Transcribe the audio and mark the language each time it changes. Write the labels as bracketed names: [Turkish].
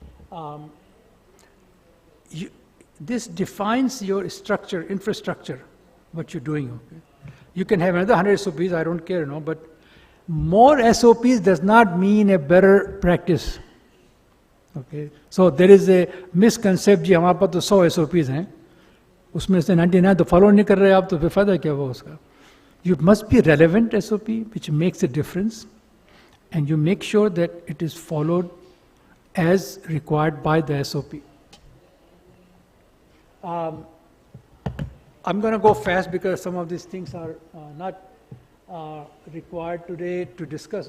[English] Okay, this defines your structure, infrastructure, what you're doing. Okay, you can have another 100 SOPs. I don't care, but more SOPs does not mean a better practice. Okay, so there is a misconception. [Hindi] जी हमारे पास तो 100 SOPs हैं, उसमें से 99 तो follow नहीं कर रहे आप, तो फिर फायदा क्या हुआ उसका? [English] You must be relevant SOP, which makes a difference, and you make sure that it is followed as required by the SOP. I'm going to go fast because some of these things are not required today to discuss.